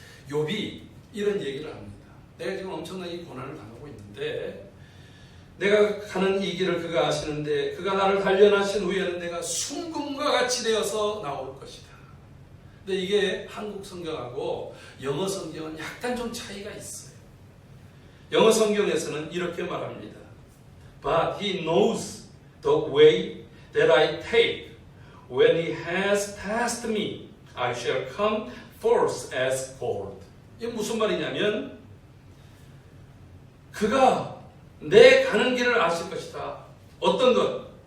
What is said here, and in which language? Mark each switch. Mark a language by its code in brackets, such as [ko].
[ko] 욥이 이런 얘기를 합니다. 내가 지금 엄청난 이 고난을 당하고 있는데 내가 가는 이 길을 그가 아시는데 그가 나를 단련하신 후에는 내가 순금과 같이 되어서 나올 것이다. 근데 이게 한국 성경하고 영어 성경은 약간 좀 차이가 있어요. 영어 성경에서는 이렇게 말합니다. [en] But he knows the way that I take. When he has tested me, I shall come forth as gold. [ko] 이게 무슨 말이냐면 그가 내 가는 길을 아실 것이다. 어떤 것?